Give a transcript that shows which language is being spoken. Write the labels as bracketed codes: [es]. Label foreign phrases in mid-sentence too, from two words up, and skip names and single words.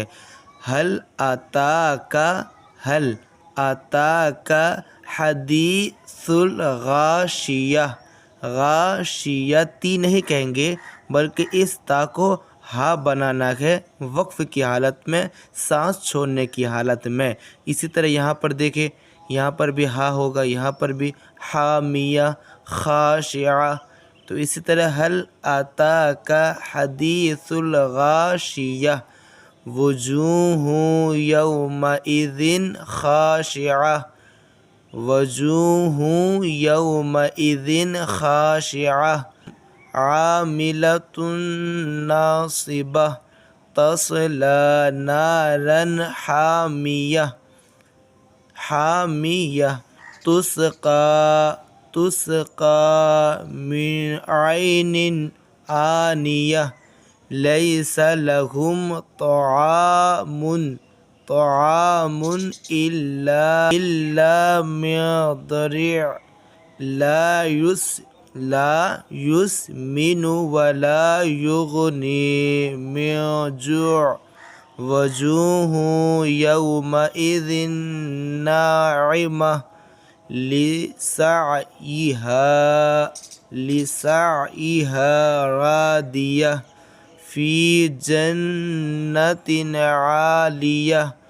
[ar] هل أتاك حديث الغاشية, [hi] गाशियती नहीं कहेंगे बल्कि इस ता को हा बनाना है वक्फ़ की हालत में, सांस छोड़ने की हालत में। इसी तरह यहाँ पर देखें, यहाँ पर भी हा होगा, यहाँ पर भी [ar] حامية خاشعة. [hi] तो इसी तरह [ar] هل أتاك حديث الغاشية، وجوه يومئذ خاشعة، وجوه يومئذ خاشعة، عاملة ناصبة، تصلى نارا حامية, حامية، تسقى من عين آنية، ليس لهم طعام إلا من ضريع' لا يسمن ولا يغني من جوع، وجوه يومئذ ناعمة لسعيها راضية، في جنة عالية,